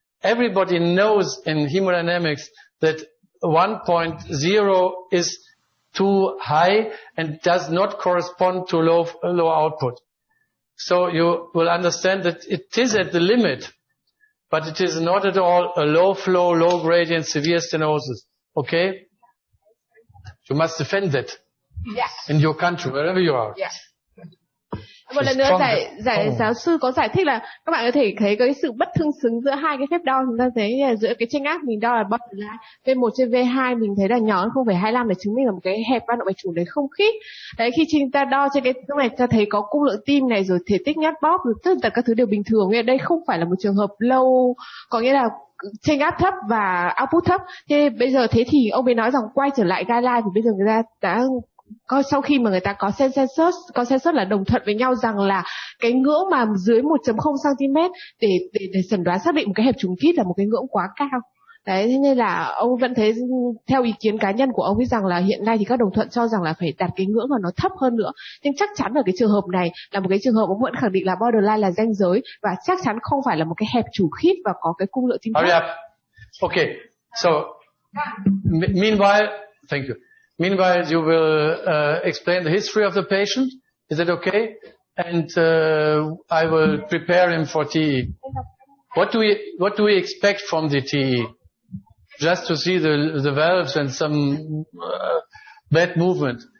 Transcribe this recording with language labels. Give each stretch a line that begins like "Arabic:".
English: Everybody knows in hemodynamics that 1.0 is too high and does not correspond to low output. So you will understand that it is at the limit, but it is not at all a low flow, low gradient, severe stenosis. Okay? You must defend that. Yes. In your country, wherever you are. Yes.
Vietnamese: Một lần nữa giáo sư có giải thích là các bạn có thể thấy cái sự bất tương xứng giữa hai cái phép đo. Chúng ta thấy giữa cái chênh áp mình đo là borderline, V1 trên V2 mình thấy là nhỏ hơn 0,25 để chứng minh là một cái hẹp van động mạch chủ đấy không khít. Đấy, khi chúng ta đo trên cái này ta thấy có cung lượng tim này, rồi thể tích nhát bóp, rồi tất cả các thứ đều bình thường. Nghĩa là đây không phải là một trường hợp low, có nghĩa là chênh áp thấp và output thấp. Thế bây giờ thế thì ông ấy nói rằng quay trở lại guideline, thì bây giờ người ta đã sau khi mà người ta có consensus là đồng thuận với nhau rằng là cái ngưỡng mà dưới 1.0 cm để chẩn đoán xác định một cái hẹp trùng thít là một cái ngưỡng quá cao. Đấy, thế nên là ông vẫn thấy, theo ý kiến cá nhân của ông ấy, rằng là hiện nay thì các đồng thuận cho rằng là phải đặt cái ngưỡng mà nó thấp hơn nữa. Nhưng chắc chắn ở cái trường hợp này là một cái trường hợp ông vẫn khẳng định là borderline là ranh giới, và chắc chắn không phải là một cái hẹp trùng khít và có cái cung lượng tim thấp.
English: Okay, so meanwhile, thank you. Meanwhile, you will explain the history of the patient. Is that okay? and I will prepare him for TE. What do we expect from the TE? Just to see the valves and some bad movement.